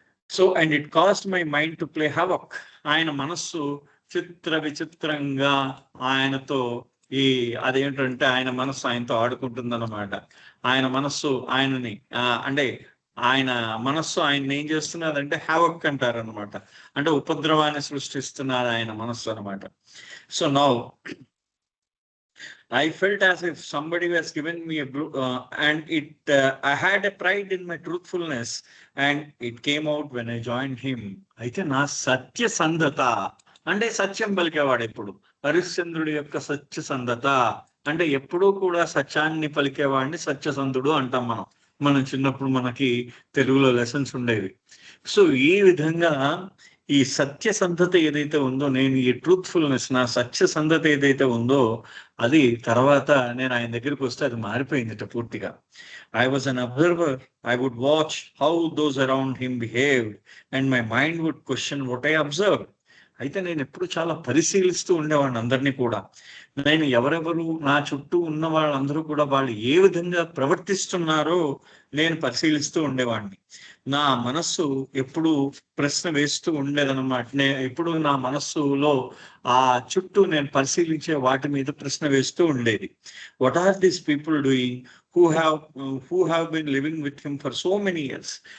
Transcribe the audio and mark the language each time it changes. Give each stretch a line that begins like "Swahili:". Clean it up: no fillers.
English: So and it cast my mind to play havoc.
Telugu: ఆయన మనస్సు విచిత్రంగా ఆయనతో అదేంటంటే ఆయన మనస్సు ఆయనతో ఆడుకుంటుందన్నమాట. ఆయన మనస్సు ఆయనని అంటే ఆయన మనస్సు ఆయన ఏం చేస్తున్నదంటే హ్యావక్ అంటారనమాట. అంటే ఉపద్రవాన్ని సృష్టిస్తున్నారు ఆయన మనస్సు అనమాట.
English: So now I felt as if somebody was given me and I had a pride in my truthfulness, and it came out when I joined him.
Telugu: అయితే నా సత్యసంధత అంటే సత్యం పలికేవాడు ఎప్పుడు. హరిశ్చంద్రుడి యొక్క సత్యసంధత అంటే ఎప్పుడూ కూడా సత్యాన్ని పలికేవాడిని సత్యసంధుడు అంటాం మనం చిన్నప్పుడు మనకి తెలుగులో లెసన్స్ ఉండేవి. సో ఈ విధంగా ఈ సత్యసంధత ఏదైతే ఉందో, నేను ఈ ట్రూత్ఫుల్నెస్, నా సత్యసంధత ఏదైతే ఉందో అది తర్వాత నేను ఆయన దగ్గరికి వస్తే అది మారిపోయింది పూర్తిగా.
English: I was an observer. I would watch how those around him behaved and my mind would question what I observed.
Telugu: అయితే నేను ఎప్పుడు చాలా పరిశీలిస్తూ ఉండేవాడిని అందరినీ కూడా. నేను ఎవరెవరు నా చుట్టూ ఉన్న వాళ్ళందరూ కూడా వాళ్ళు ఏ విధంగా ప్రవర్తిస్తున్నారో నేను పరిశీలిస్తూ ఉండేవాడిని. నా మనస్సు ఎప్పుడు ప్రశ్న వేస్తూ ఉండేదన్నమాట. ఎప్పుడు నా మనస్సులో ఆ చుట్టూ నేను పరిశీలించే వాటి మీద ప్రశ్న వేస్తూ ఉండేది.
English: What are these people doing who have been living with him for so many years?